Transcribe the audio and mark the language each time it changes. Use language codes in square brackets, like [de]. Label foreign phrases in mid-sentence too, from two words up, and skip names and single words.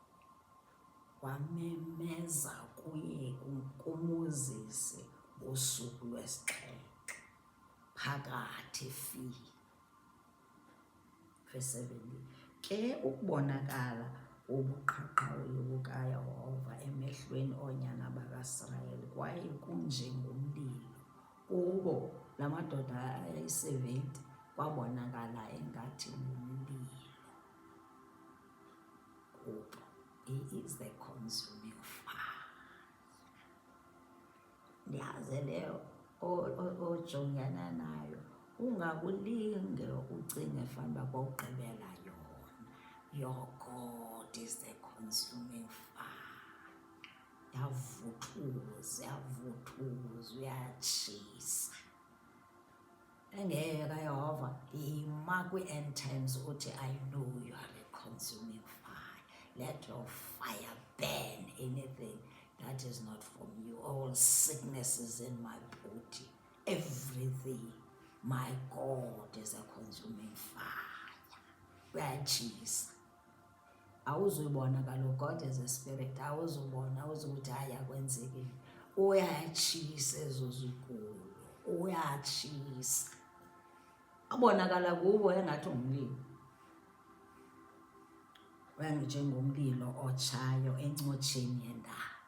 [xh] Wamemeza kuye kuMoses ngosuku lwesixhenxe phakathi Verse 17, ke ukubonakala ubuqhaqhawuli bukaYehova emehlweni oonyana bakaSirayeli kwaye kunjengomlilo kubo. La madoda ayi-70 kwabonakala engathi ngumlilo kubo. [en] He is the consuming fire. [xh] Ndiyaze leyo ojongana nayo ungakulinge ucinge fanuba kwawugqibela yona. [en] Your God is the consuming fire. [xh] Yavuthuza, uyatshisa. Engeke kaYehova yima kwi-end times uthi, [en] I know you are a consuming fire. Let your fire burn anything that is not from you. All sicknesses in my body, everything. My God is a consuming fire. [xh] Uyatshisa. Awuzuyibona kaloku, [en] God is a spirit. [xh] Awuzubona, awuzukuthi haya kwenzekile. Uyatshisa ezo zigulo, uyatshisa. Abonakala kubo engathi ngumlilo. Njengomlilo otshayo encotsheni yendaba.